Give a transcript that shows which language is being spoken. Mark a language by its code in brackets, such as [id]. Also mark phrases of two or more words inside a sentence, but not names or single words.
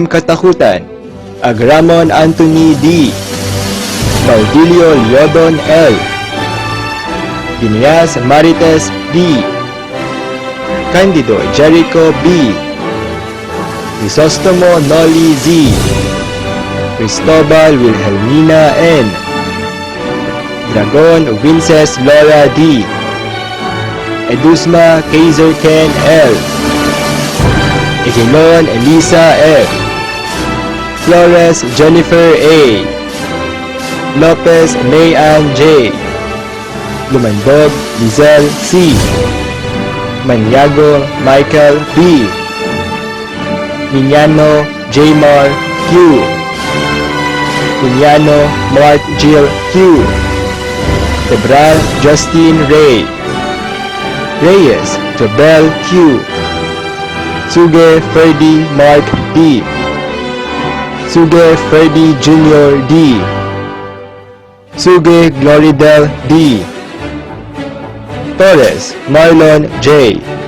[tl] Katakutan, Agramon Anthony D. Baudilio Liodon L. Ginias Marites B. Candido Jericho B. Crisostomo Noli Z. Cristobal Wilhelmina N. Dragon Winces Laura D. Edusma Kaiser Ken L. Egelon Elisa F. Flores Jennifer A. Lopez Mayan J. Lumandog Lizelle C. Maniago Michael B. Miñano Jmar Q. Miñano Mark Jill Q. Tebral Justin Ray. Reyes Jobel Q. Suge Ferdy Mark D. Suge Ferdy Jr. D. Suge Gloridel D. Torres Marlon J.